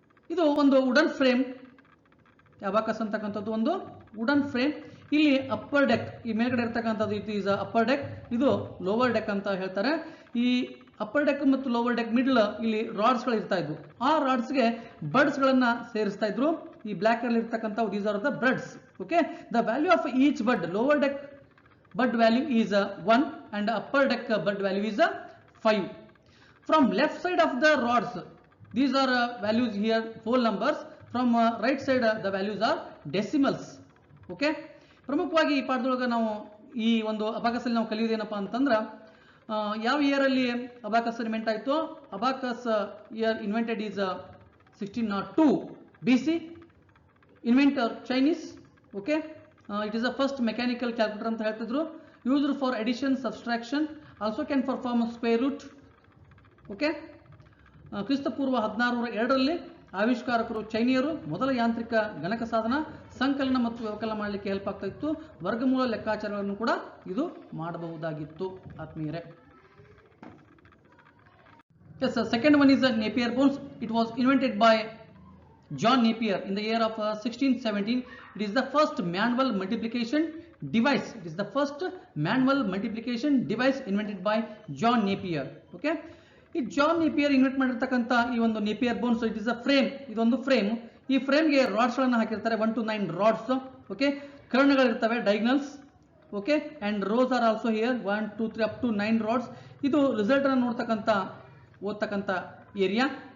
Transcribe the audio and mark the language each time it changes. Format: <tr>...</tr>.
<kn>ಇದು ಒಂದು wooden frame. Abacus ಅಂತಕ್ಕಂಥದ್ದು ಒಂದು ವುಡನ್ ಫ್ರೇಮ್. ಇಲ್ಲಿ ಅಪ್ಪರ್ ಡೆಕ್, ಈ ಮೇಲ್ಗಡೆ ಇರ್ತಕ್ಕಂಥದ್ದು</kn> <en>it is upper deck,</en> <kn>ಇದು ಲೋವರ್ ಡೆಕ್ ಅಂತ ಹೇಳ್ತಾರೆ. ಈ ಅಪ್ಪರ್ ಡೆಕ್ ಮತ್ತು ಲೋವರ್ ಡೆಕ್ ಮಿಡ್ಲ್ ಇಲ್ಲಿ ರಾಡ್ಸ್ಗಳು ಇರ್ತಾ ಇದ್ವು. ಆ ರಾಡ್ಸ್ಗೆ ಬಡ್ಸ್ಗಳನ್ನ ಸೇರಿಸ್ತಾ ಇದ್ರು. ಈ ಬ್ಲ್ಯಾಕ್ ಅಲ್ಲಿ ಇರ್ತಕ್ಕಂಥ</kn> <en>These are the buds. Okay, the value of each bud, lower deck bud value is 1 and upper deck bud value is 5. From left side of the rods, these are values here, whole numbers. From right side the values are decimals.</en> <kn>Okay, ಪ್ರಮುಖವಾಗಿ ಈ ಪಾಠದೊಳಗೆ ನಾವು ಈ ಒಂದು abacus ಅಲ್ಲಿ ನಾವು ಕಲಿಯೋದೇನಪ್ಪ ಅಂತಂದ್ರೆ, ಯಾವ year ಅಲ್ಲಿ ಅಬಾಕಸ್ ಇನ್ವೆಂಟ್ ಆಯಿತು.</kn> <en>Abacus year invented is 1602 BC. Inventor Chinese. Okay, it is the first mechanical calculator</en> <kn>ಅಂತ ಹೇಳ್ತಿದ್ರು.</kn> <en>used for addition, subtraction, also can perform square root.</en> <kn>Okay, ಕ್ರಿಸ್ತ ಪೂರ್ವ 1602ರಲ್ಲಿ ಆವಿಷ್ಕಾರಕರು ಚೈನೀಯರು ಮೊದಲ ಯಾಂತ್ರಿಕ ಗಣಕ ಸಾಧನ ಸಂಕಲನ ಮತ್ತು ವ್ಯವಕಲನ ಮಾಡಲಿಕ್ಕೆ ಹೆಲ್ಪ್ ಆಗ್ತಾ ಇತ್ತು. ವರ್ಗಮೂಲ ಲೆಕ್ಕಾಚಾರಗಳನ್ನು ಕೂಡ ಇದು ಮಾಡಬಹುದಾಗಿತ್ತು.</kn> <en>ಆತ್ಮೀಯರೇ, yes, second one is Napier bones. It was invented by John Napier in the year of 1617. It is the first manual multiplication device. It is the first manual multiplication device invented by John Napier.</en> <kn>Okay, ಈ John Napier invent ಮಾಡಿರ್ತಕ್ಕಂಥ ಈ ಒಂದು Napier bones,</kn> <en>It is a frame.</en> <kn>ಇದೊಂದು frame. ಈ ಫ್ರೇಮ್ಗೆ ರಾಡ್ಸ್ಗಳನ್ನು ಹಾಕಿರ್ತಾರೆ, 1 to 9 rods. Okay, ಕರ್ಣಗಳಿರ್ತವೆ, ಡೈಗ್ನಲ್ಸ್.</kn> <en>Okay, and rows are also here, 1 2 3 up to 9 rods.</en> <kn>ಇದು result ಅನ್ನು ನೋಡ್ತಕ್ಕಂಥ ಓದ್ತಕ್ಕಂಥ area.</kn>